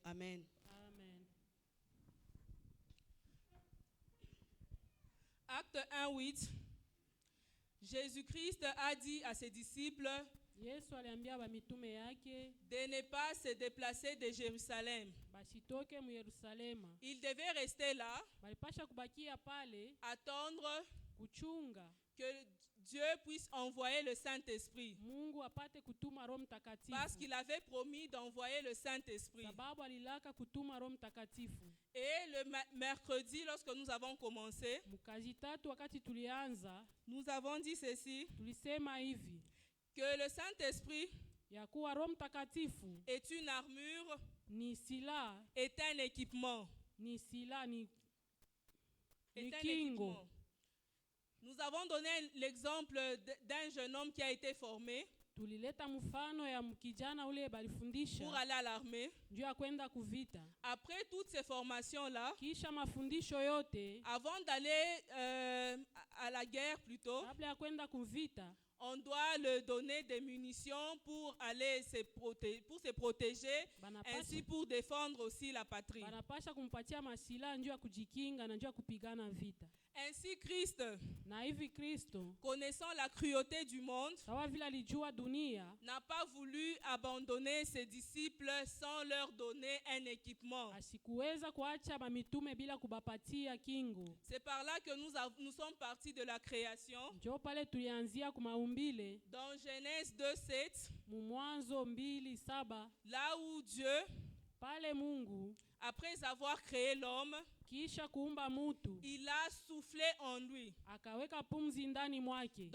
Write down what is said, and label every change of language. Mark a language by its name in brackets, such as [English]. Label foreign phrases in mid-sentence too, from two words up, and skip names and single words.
[French] Amen. Amen. Acte 1:8. Jésus-Christ a dit à ses disciples [Swahili] Yesu aliambia ba mitume yake [French] de ne pas se déplacer de Jérusalem. [Swahili] basitoke mu Yerusalema. [French] Ils devaient rester là, [Swahili] Balipasha kubakia pale [French] attendre [Swahili] kuchunga [French] que Dieu puisse envoyer le Saint-Esprit. [Swahili] Mungu apate kutuma Roho Mtakatifu. [French] Parce qu'il avait promis d'envoyer le Saint-Esprit. [Swahili] Sababu alilaka kutuma Roho Mtakatifu. [French] Et le mercredi, lorsque nous avons commencé, [Swahili] Mukazi tatu wakati tulianza, [French] nous avons dit ceci, [Swahili] tulisema hivi [French] que le Saint-Esprit [Swahili] ya kuwa Roho Mtakatifu [French] est une armure, [Swahili] ni sila, [French] est un équipement. [Swahili] ni sila, ni [French] Est un [Swahili] kingo. [French] équipement. Nous avons donné l'exemple d'un jeune homme qui a été formé [Swahili] Tulileta mfano ya mkijana ule [French] pour [Swahili] balifundisha [French] aller à l'armée. [Swahili] juu ya kwenda kuvita. [French] Après toutes ces formations-là, [Swahili] Kisha mafundisho yote, [French] avant d'aller à la guerre plutôt, [Swahili] kabla ya kwenda kuvita, [French] on doit leur donner des munitions pour aller pour se protéger, ainsi pour défendre aussi la patrie. [Swahili] banapasha kumpatia masila njuu ya kujikinga na njuu ya kupigana vita. [French] Ainsi Christ, [Swahili] Na hivi Kristo, [French] connaissant la cruauté du monde, [Swahili] sawa vile alijua dunia, [French] n'a pas voulu abandonner ses disciples sans leur donner un équipement. [Swahili] asikuweza kuacha mamitume bila kubapatia kingo. [French] C'est par là que nous sommes partis de la création. [Swahili] Njoo pale tulianzia kumaumbile, [French] Dans Genèse 2:7, [Swahili] Mwanzo 2:7, [French] là où Dieu, [Swahili] pale Mungu [French] après avoir créé l'homme, [Swahili] kisha kuumba mutu, [French] il a soufflé en lui. [Swahili] akaweka pumzi ndani mwake.